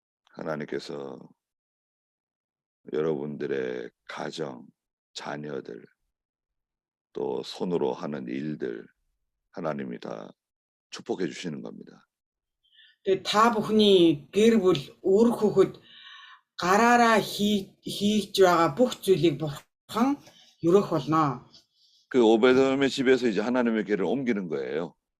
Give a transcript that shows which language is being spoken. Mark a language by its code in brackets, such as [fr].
[ko] 하나님께서 여러분들의 가정, 자녀들, 또 손으로 하는 일들 하나님이 다 축복해 주시는 겁니다. [mn] Тэгээд та бүхний гэр бүл үр хөхөд гараараа хийж байгаа бүх зүйлийг Бурхан өрөөх болно. [ko] 그 오베돔의 집에서 이제 하나님의 궤를 옮기는 거예요.